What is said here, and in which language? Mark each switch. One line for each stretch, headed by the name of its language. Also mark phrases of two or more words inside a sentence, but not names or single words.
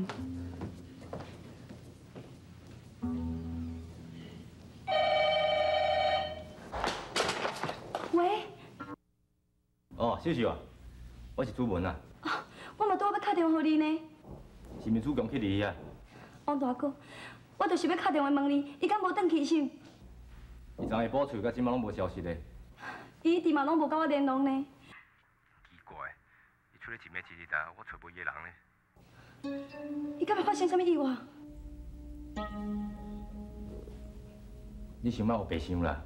Min Nan Chinese: 喂。哦，秀秀啊，我是主文啊。我嘛拄好要打电话给你呢。是毋是主公去你啊？王大哥，我就是要打电话问你，伊敢无转去先？伊昨下晡厝到今嘛拢无消息咧。伊一直嘛拢无甲我联络呢。奇怪，伊出来一暝一日啊，我找无伊个人呢。伊敢会发生什么意外？你想莫有白想啦。